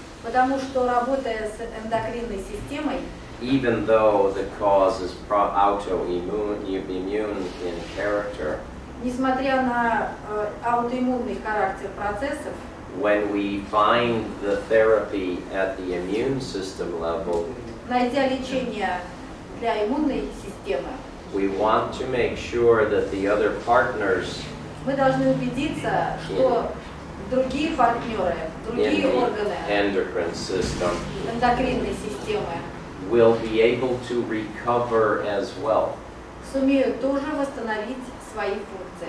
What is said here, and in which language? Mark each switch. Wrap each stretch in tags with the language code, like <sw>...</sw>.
<ru>Потому что, работая с эндокринной системой,</ru> <en>even though the cause is autoimmune in character,</en> <ru>несмотря на аутоиммунный характер процессов,</ru> <en>when we find the therapy at the immune system level,</en> <ru>найдя лечение для иммунной системы,</ru> <en>we want to make sure that the other partners</en> <ru>мы должны убедиться, что другие партнеры,</ru> <en>in</en> <ru>другие</ru> <en>the</en> <ru>органы</ru> <en>endocrine system</en> <ru>эндокринной системы</ru> <en>will be able to recover as well.</en> <ru>сумеют тоже восстановить свои функции.</ru>